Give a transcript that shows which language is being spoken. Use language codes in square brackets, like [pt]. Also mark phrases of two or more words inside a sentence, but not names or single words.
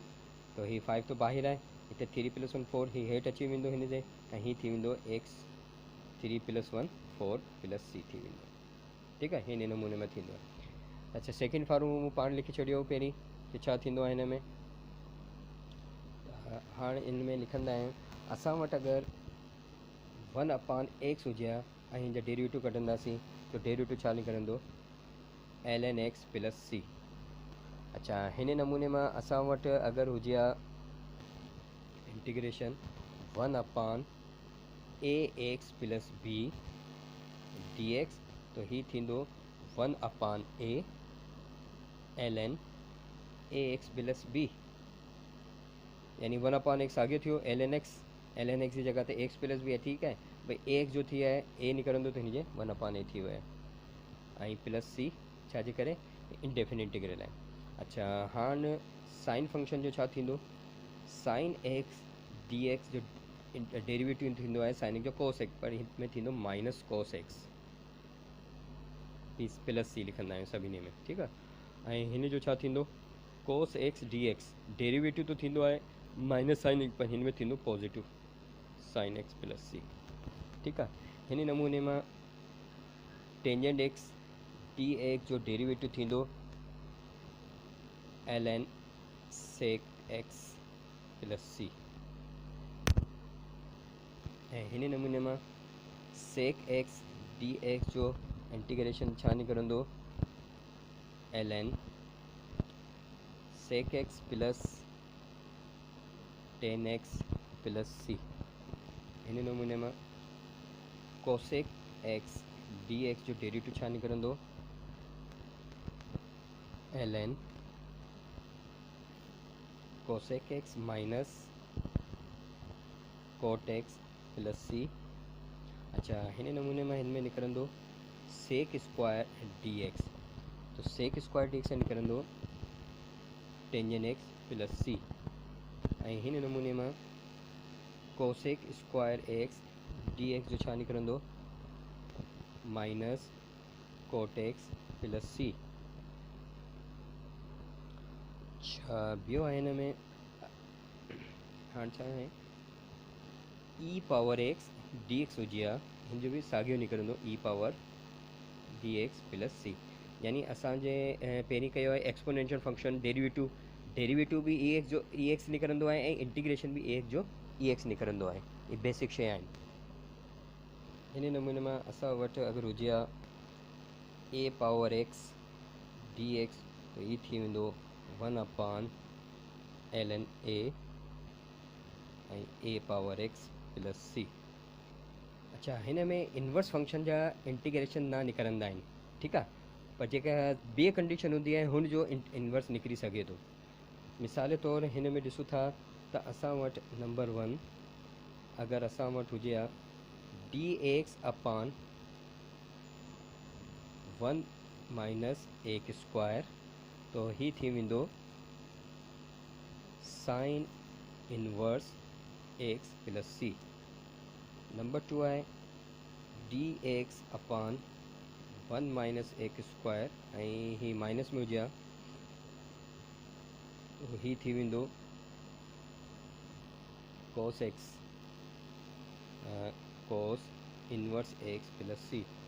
[sd] तो हीअ 5 तो ॿाहिरि आहे, हिते 3 + 1 4 हीअ हेठि अची वेंदो हिन जे, ऐं हीअ थी वेंदो x3 + 1 4 + c थी वेंदो, ठीकु आहे। हिन नमूने में थींदो आहे। अच्छा [en] second formula [sd] मूं पाण लिखी छॾियो पहिरीं कि छा थींदो आहे हिन में। हाणे इन में लिखंदा आहियूं असां वटि अगरि 1/x हुजे हा ऐं हिन जा डेरिवेटिव कढंदासीं तो डेरिवेटिव छा निकिरंदो ln x + c। अच्छा हिन नमूने मां असां वटि अगरि हुजे हा इंटीग्रेशन 1/ax + b dx, तो हीअ थींदो 1/a ln ax + b, यानी 1/x आगे थियो ln x जी जगह ते x + b है, ठीकु आहे। भई ax जो थी आहे a निकिरंदो त हिन जे 1/a थी वियो आहे, ऐं प्लस c छाजे करे [en] indefinite integral [sd] आहे। अच्छा हाणे साइन फंक्शन जो छा थींदो, साइन x dx जो डेरिवेटिव थींदो आहे साइन जो कोस x, पर हिन में थींदो [en] minus cos x plus c [sd] लिखंदा आहियूं सभिनी में, ठीकु आहे। ऐं हिन जो छा थींदो [en] cos x dx [sd] डेरिवेटिव तो थींदो आहे माइनस साइन, पर हिन में थींदो [en] positive sine x + c, [sd] ठीकु आहे। हिन नमूने मां [en] tangent x dx [sd] जो डेरिवेटिव थींदो ln sec x + c, ऐं हिन नमूने मां sec x dx जो इंटीग्रेशन छा निकिरंदो ln sec x + tan x + c। हिन नमूने मां cosec x dx जो डेरिवेटिव छा निकिरंदो ln cosec x - cot x + c। अच्छा हिन नमूने मां हिन में निकिरंदो [en] sec square dx, [sd] तो [en] sec square dx [sd] निकिरंदो [en] tangent x + c, [sd] ऐं हिन नमूने मां [en] cosec square x dx [sd] जो छा निकिरंदो [en] minus cot x + c. [sd] अच्छा ॿियो आहे हिन में हाणे छा आहे [en] e power x dx [sd] हुजे हा हिन जो बि साॻियो निकिरंदो [en] e power dx + c, [sd] यानी असांजे पहिरीं कयो आहे [en] exponential function derivative [sd] बि ex निकिरंदो आहे ऐं इंटीग्रेशन बि ex जो ex निकिरंदो आहे, ये बेसिक शइ आहिनि। हिन नमूने मां असां वटि अगरि हुजे हा [en] a power x dx, [sd] तो हीअ थी वेंदो 1/ln a ऐं [en] a power x + c. [sd] अच्छा हिन में [en] inverse function [sd] जा इंटीग्रेशन ना निकिरंदा आहिनि, ठीकु आहे, पर जेका ॿिए कंडीशन हूंदी आहे हुन जो इनवर्स निकिरी सघे थो। मिसाल जे तौरु हिन में ॾिसूं था त असां वटि नंबर 1 अगरि असां वटि हुजे हा dx/1 - x² तो ही थी वेंदो [en] sine inverse x plus c. [sd] नंबर 2 है [en] dx upon 1 minus x square [sd] ऐं ही माइनस में हुजे तो ही थी वेंदो [en] cos x cos inverse x plus c.